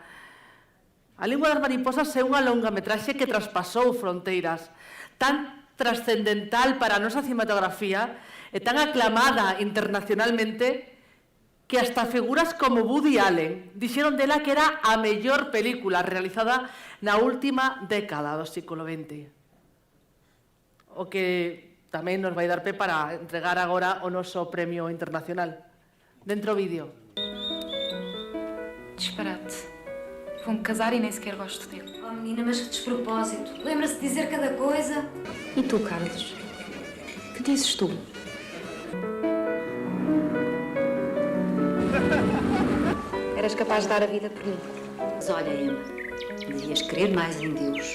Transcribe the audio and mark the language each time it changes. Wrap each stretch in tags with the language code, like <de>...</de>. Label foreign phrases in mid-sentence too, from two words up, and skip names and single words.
<gl>A lingua das mariposas é unha longametraxe que traspasou fronteiras, tan trascendental para a nosa cinematografía e tan aclamada internacionalmente que hasta figuras como Woody Allen dixeron dela que era a mellor película realizada na última década do século XX. O que tamén nos vai dar pé para entregar agora o noso premio internacional. Dentro vídeo. Disparate.</gl> <pt>Vou-me casar e nem sequer gosto dele. Oh, menina, mas que despropósito. Lembra-se de dizer cada coisa. E tu, Carlos? Que dizes tu? Eras capaz de dar a vida por mim. Mas olha, Emma, devias crer mais em Deus.</pt>